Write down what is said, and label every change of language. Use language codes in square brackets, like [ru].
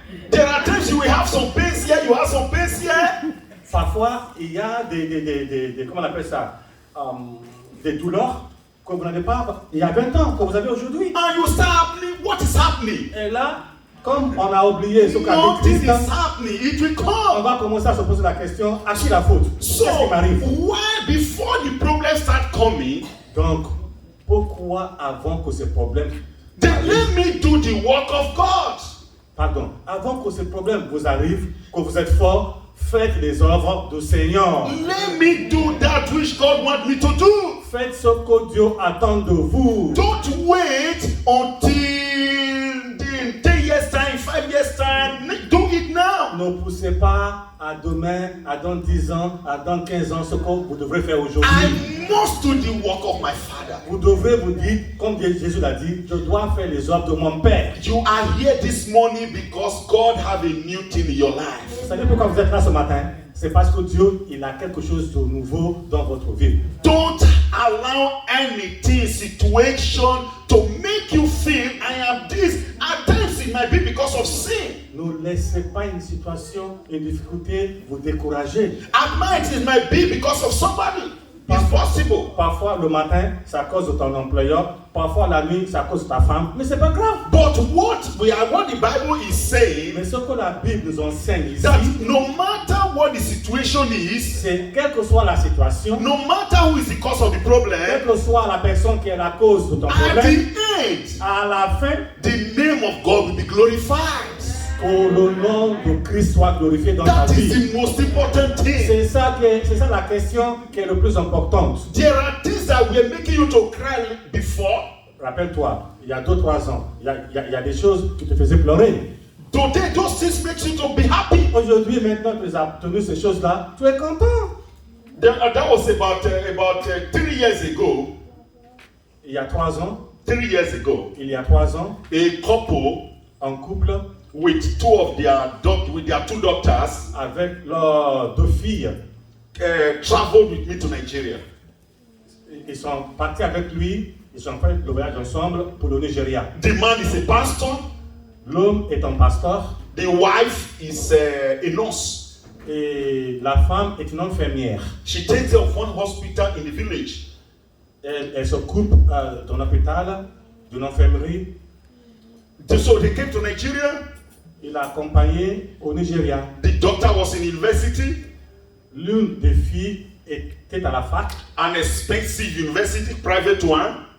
[en] There are times you will have some pains here, you have some pains here. [fr] Parfois, il y a des comment on appelle ça, des douleurs que vous n'avez pas il y a 20 ans, que vous avez aujourd'hui. [en] And you start happening, what is happening? [fr] Et là, comme on a oublié ce qu'a dit [en] Nothing [fr] Christ, [en] is happening, it will [fr] on [en] come. [fr] va commencer à se poser la question, à qui la faute? [en] So, [fr] Qu'est-ce qui m'arrive? [en] why before the problems start coming, [fr] Donc, pourquoi avant que ces problèmes... [en] then let me do the work of God. [fr] Pardon, avant que ces problèmes vous arrivent, que vous êtes fort, faites les œuvres du Seigneur. [en] Let me do that which God wants me to do. [fr] Faites ce que Dieu attend de vous. [en] Don't wait until in 10 years time, 5 years time. Do it now. [fr] Ne poussez pas à demain, à dans 10 ans, à dans 15 ans, ce que vous devrez faire aujourd'hui. [en] I must do the work of my Father. [fr] Vous devrez vous dire, comme Jésus l'a dit, je dois faire les œuvres de mon Père. [en] You are here this morning because God have a new thing in your life. [fr] Vous savez pourquoi vous êtes là ce matin? C'est parce que Dieu, il a quelque chose de nouveau dans votre vie. [en] Don't allow anything, situation to make you feel I am this. At times it might be because of sin. [fr] Ne laissez pas une situation, une difficulté vous décourager. [en] At night it might be because of somebody. It's possible. [fr] Parfois le matin, c'est à cause de ton employeur. Parfois la nuit, c'est à cause de ta femme. Mais c'est pas grave. [en] But what the Bible is saying, [fr] Mais ce que la Bible nous enseigne ici, [en] that no matter what the situation is, [fr] c'est quelle que soit la situation, [en] no matter who is the cause of the [fr] quelle [en] problem, [fr] que soit la personne qui est la cause de ton [en] at [fr] problème, [en] the end, [fr] à la fin, [en] the name of God will be glorified. [fr] que le nom de Christ soit glorifié dans ta [en] That [fr] vie. [en] is the most important thing. [fr] C'est ça la question qui est le plus importante. [en] There are things that were making you to cry before. [fr] Rappelle-toi, il y a 2-3 ans, il y a des choses qui te faisaient pleurer. [en] Today, those things make you to be happy. [fr] Aujourd'hui, maintenant que tu as obtenu ces choses-là, tu es content. [en] That was about 3 years ago. [fr] Il y a 3 ans, [en] 3 years ago, [fr] il y a 3 ans, [en] a couple [fr] un couple [en] with their 2 daughters [fr] avec leurs 2 filles, [en] traveled with me to Nigeria. [fr] ils sont partis avec lui, ils ont fait le voyage ensemble pour le Nigeria. [en] The man is a pastor. [fr] L'homme est un pasteur [en] The wife is a nurse. [fr] et la femme est une infirmière. [en] She takes care of one hospital in the village. [fr] Elle s'occupe d'un hôpital, d'une infirmerie. [en] So they came to Nigeria. [fr] Il l'a accompagné au Nigeria. [en] The daughter was in university, [fr] L'une des filles était à la fac, [en] an expensive university, private one.